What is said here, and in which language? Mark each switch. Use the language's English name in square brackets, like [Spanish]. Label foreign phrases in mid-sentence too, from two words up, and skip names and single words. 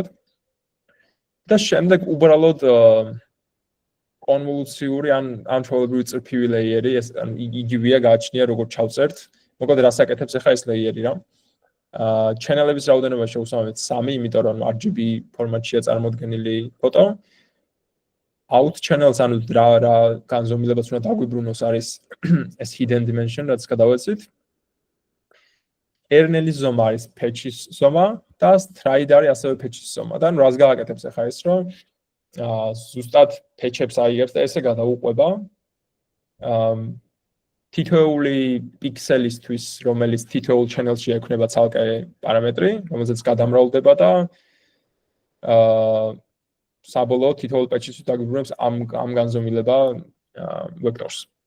[Georgian] და შემდეგ უბრალოდ კონვოლუციური ან ჩვეულებრივი წრფივი ლეიერი, ეს იგივეა გააჩნია როგორც ჩავწერთ. მოკლედ რას აკეთებს ახლა ეს ლეიერი რა? ჩენელების რაოდენობა შევსვამეთ 3, იმიტომ რომ RGB ფორმატშია წარმოდგენილი ფოტო. [English] out channels [Georgian] ანუ რა განზომილებას უნდა დაგვიბრუნოს არის ეს [English] hidden dimension, [Georgian] რაც გადავეცით. kernel-ის ზომა არის patch-ის ზომა და stride არის ასევე patch-ის ზომა. და რას გააკეთებს ახლა ეს რომ ზუსტად patch-ებს აიღებს და ესე გადაუყვება თითოეული პიქსელისთვის, რომელიც თითოეულ channel-ში ექნება ცალკე პარამეტრი, რომელზეც გადამრავლდება და საბოლოოდ თითოეულ patch-ის დაგვიბრუნებს ამ განზომილება ვექტორს.